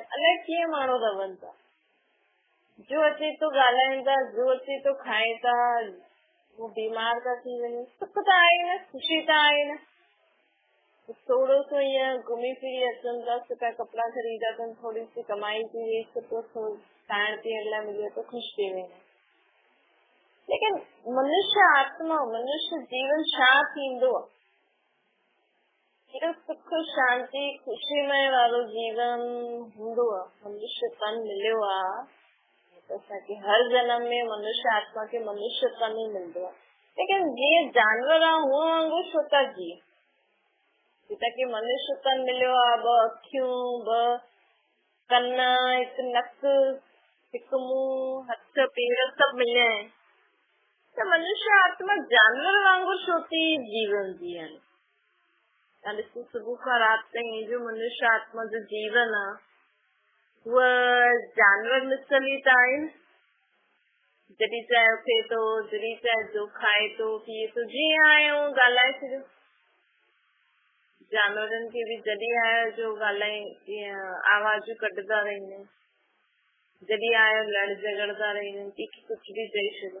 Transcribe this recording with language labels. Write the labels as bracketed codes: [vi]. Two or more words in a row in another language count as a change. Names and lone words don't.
[sd] अलाए कीअं माण्हू रहनि था, जो अचे थो ॻाल्हाइनि था, जो अचे थो खाए था, वो बीमार था थी वञे। सुख त आहे न, ख़ुशी त आहे न। थोरो सो ईअं घुमी फिरी अचनि था, सुठा कपिड़ा ख़रीदा अथनि, थोरी सी कमाई थी वई, सुठो खाइण पीअण लाइ मिलियो त ख़ुशि थी वेंदा। लेकिन मनुष्य आत्मा, मनुष्य जीवन छा थींदो आहे? सुख शांति ख़ुशीमय वारो जीवन हूंदो आहे। मनुष्य तन मिलियो आहे असांखे हर जन्म में मनुष्य आत्मा के मनुष्य तन ही मिलंदो आहे। लेकिन जीअं जानवर आहे हूअं वांगुरु छो था जीअं। ताकि मनुष्य तन मिलियो आहे, 2 अखियूं, 2 कन, 1 नक, 1 मुंहुं, हथ पेर सभु मिलिया आहिनि। त मनुष्य आत्मा जानवर वांगुरु छो थी जीवन जीअनि। तव्हां ॾिसो सुबुह खां राति ताईं जो मनुष्य आत्मा जो जीवन आहे उहा जानवर मिसल ई त आहिनि। जॾहिं चाहे उथे थो, जॾहिं चाहे जो खाए थो, पीए थो, जीअं आयो ॻाल्हाए छॾियो। जानवरनि खे बि जॾहिं आयो जो ॻाल्हाए ईअं आवाजूं कढंदा रहंदा आहिनि, जॾहिं आयो लड़ झगड़ंदा रहंदा आहिनि, कंहिंखे कुझु बि चई छॾियो।